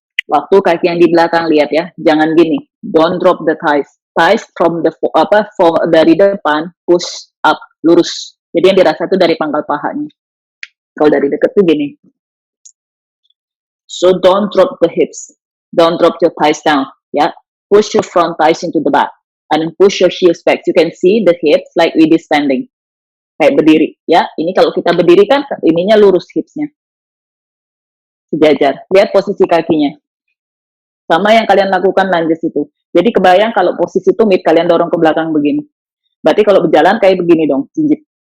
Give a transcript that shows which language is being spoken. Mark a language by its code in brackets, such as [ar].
[id] Waktu kaki yang di belakang lihat ya, jangan gini. [en] Don't drop the thighs. Thighs from the [id] dari depan [en] push up [id] lurus. Jadi yang dirasa itu dari pangkal pahanya. Kalau dari dekat tuh gini. [en] So don't drop the hips. Don't drop your thighs down. Ya, push your front thighs into the back and then push your heels back. You can see the hips like we did standing. [id] Kayak berdiri. Ya, ini kalau kita berdiri kan ininya lurus hipsnya. Sejajar. Lihat posisi kakinya. Sama yang kalian lakukan lunges itu. Jadi kebayang kalau posisi tumit kalian dorong ke belakang begini. Berarti kalau berjalan kayak begini dong, jinjit.